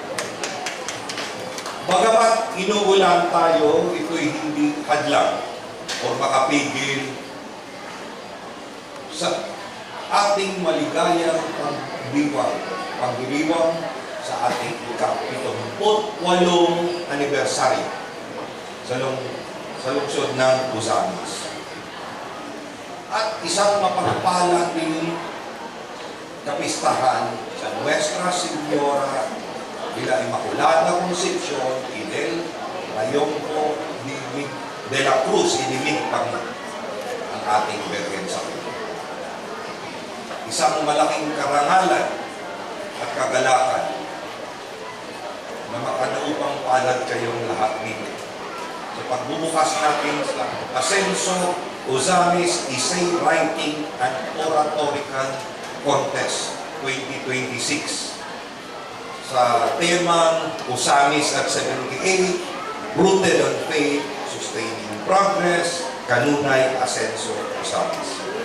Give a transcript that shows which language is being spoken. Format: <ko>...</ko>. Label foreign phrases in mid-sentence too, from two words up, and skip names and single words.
<tl>Bagamat inuulan tayo, ito'y hindi hadlang o makapigil sa ating maligayang pagdiriwang sa ating ika-78 anibersaryo sa lungsod ng Usamis. At isang mapagpalang din kapistahan sa Nuestra Señora de la Inmaculada Concepcion y del Rayonco de la Cruz Inimigpang ang ating Birhen sa Pilipinas. Isang malaking karangalan at kagalakan na makanaupang palad kayong lahat nito sa pagbubukas natin sa Asenso Usamis Essay Writing and Oratorical Contest 2026 sa temang Usamis at 78,</tl> <en>Rooted on Faith, Sustaining Progress,</en> <ceb>Kanunay Asenso Usamis.</ceb>